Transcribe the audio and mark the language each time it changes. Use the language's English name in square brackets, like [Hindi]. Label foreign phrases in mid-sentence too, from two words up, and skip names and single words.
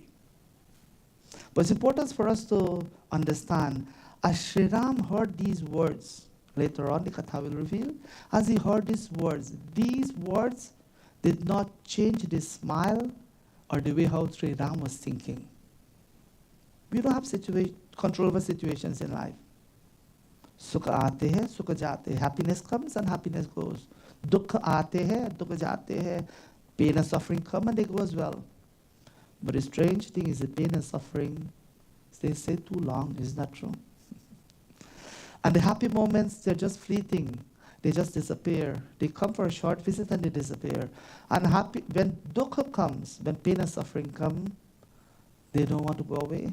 [English] But it's important for us to understand, as Sri Ram heard these words, later on the Katha will reveal, as he heard these words did not change the smile or the way how Sri Ram was thinking. We don't have control over situations in life. [Hindi] Sukha aate hai, sukha jate hai. [English] Happiness comes and happiness goes. [Hindi] Dukha aate hai, dukha jate hai. [English] Pain and suffering come and they go as well. But the strange thing is the pain and suffering, they stay too long. Is that true? And the happy moments, they're just fleeting. They just disappear. They come for a short visit and they disappear. And when dukkha comes, when pain and suffering come, they don't want to go away.